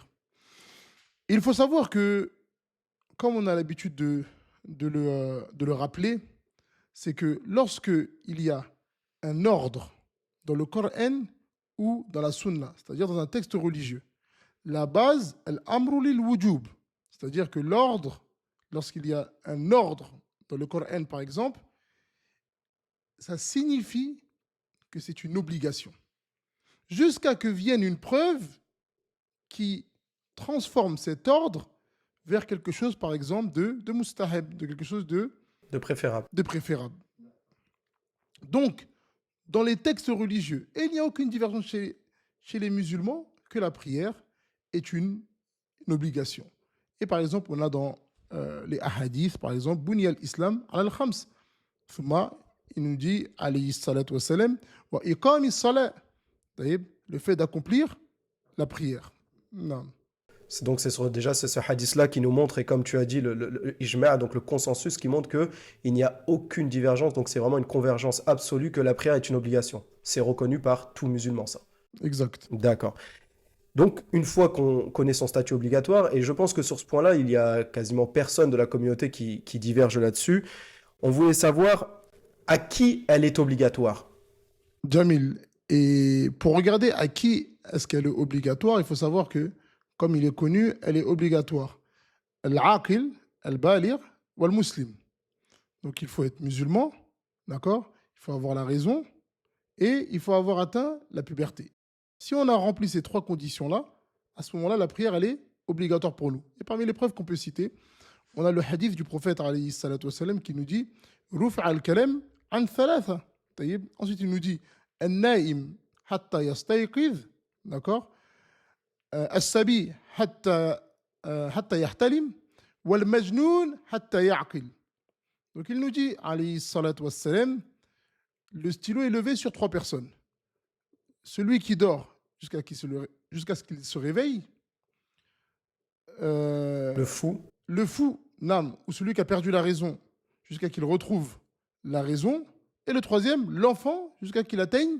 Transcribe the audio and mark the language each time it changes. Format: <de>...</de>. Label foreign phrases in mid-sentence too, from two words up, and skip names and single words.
<fr>Et il faut savoir que, comme on a l'habitude de le rappeler, c'est que lorsque il y a un ordre dans le Coran ou dans la Sunna, c'est-à-dire dans un texte religieux, la base,</fr> <ar>الأمر للوجوب,</ar> <fr>c'est-à-dire que l'ordre, lorsqu'il y a un ordre dans le Coran par exemple, ça signifie que c'est une obligation. Jusqu'à que vienne une preuve qui transforme cet ordre vers quelque chose, par exemple, de mustahab, de quelque chose de préférable. Donc, dans les textes religieux, il n'y a aucune divergence chez les musulmans que la prière est une obligation. Et par exemple, on a dans les hadiths, par exemple,</fr> <ar>بني الإسلام الخمس ثم</ar> <fr>il nous dit,</fr> <ar>عليه الصلاة والسلام وإقام الصلاة,</ar> <fr>le fait d'accomplir la prière. Non. Donc déjà c'est ce hadith-là qui nous montre, et comme tu as dit, le ijma', donc le consensus qui montre qu'il n'y a aucune divergence, donc c'est vraiment une convergence absolue que la prière est une obligation. C'est reconnu par tout musulman, ça. Exact. D'accord. Donc, une fois qu'on connaît son statut obligatoire, et je pense que sur ce point-là, il y a quasiment personne de la communauté qui diverge là-dessus, on voulait savoir à qui elle est obligatoire. Jamil, et pour regarder à qui est-ce qu'elle est obligatoire, il faut savoir que, comme il est connu, elle est obligatoire.</fr> <ar>العاقل البالغ والمسلم.</ar> <fr>Donc il faut être musulman, d'accord? Il faut avoir la raison et il faut avoir atteint la puberté. Si on a rempli ces trois conditions-là, à ce moment-là, la prière, elle est obligatoire pour nous. Et parmi les preuves qu'on peut citer, on a le hadith du prophète</fr> <ar>عليه الصلاة والسلام,</ar> <fr>qui nous dit</fr> <ar>رفع القلم عن ثلاثة.</ar> <fr>Taïb. Ensuite, il nous dit</fr> <ar>النائم حتى يستيقظ.</ar> <fr>D'accord?</fr> <ar>الصبي حتى يحتلم. والمجنون حتى يعقل.</ar> <fr>Donc il nous dit,</fr> <ar>عليه الصلاة والسلام,</ar> <fr>le stylo est levé sur trois personnes. Celui qui dort jusqu'à ce qu'il se réveille, Le fou, le fou, nam, ou celui qui a perdu la raison jusqu'à qu'il retrouve la raison, et le troisième, l'enfant, jusqu'à qu'il atteigne</fr>